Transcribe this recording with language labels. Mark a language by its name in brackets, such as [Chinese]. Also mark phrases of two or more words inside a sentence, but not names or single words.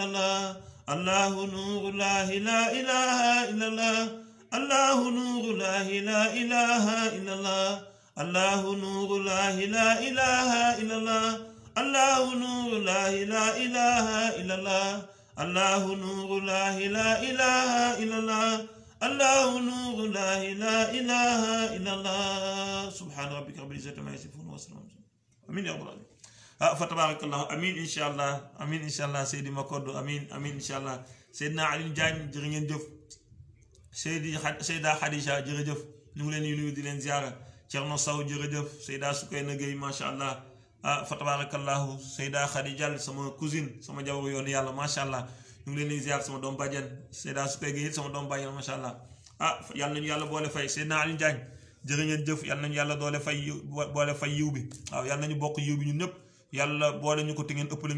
[Arabic] الله الله نور لا إله إلا الله الله نور لا إله إلا الله الله نور لا إله إلا الله الله نور لا إله إلا الله الله نور لا إله إلا الله الله نور لا إله إلا الله سبحان ربك رب العزة عما يصفون وسلام آمين يا رب العالمين فتبارك الله آمين إن شاء الله Seydi Makoddu آمين إن شاء الله Seydina Alioune Diagne [Wolof] jërë ngeen jëf Seyda Khadija jërëjëf ñu ngi leen di nuyu di leen ziara Thierno Sow jërëjëf Seyda Soukeyna Gueye [Arabic] ما شاء الله فتبارك الله [Wolof] Seyda Khadija sama cousine sama jabaru yoonu yàlla [Arabic] ما شاء الله [Wolof] ñu ngi leen di ziar sama doom bàjjen Seyda Soukeyna Gueye sama doom bàjjen [Arabic] ما شاء الله [Wolof] yàlla nañu yàlla boole fay Seydina Alioune Diagne jërë ngeen jëf yàlla nañu yàlla boole fay yiw bi waaw yàlla nañu bokk yiw bi ñun ñëpp yàlla boole ñu ko te ngeen ëppale ñu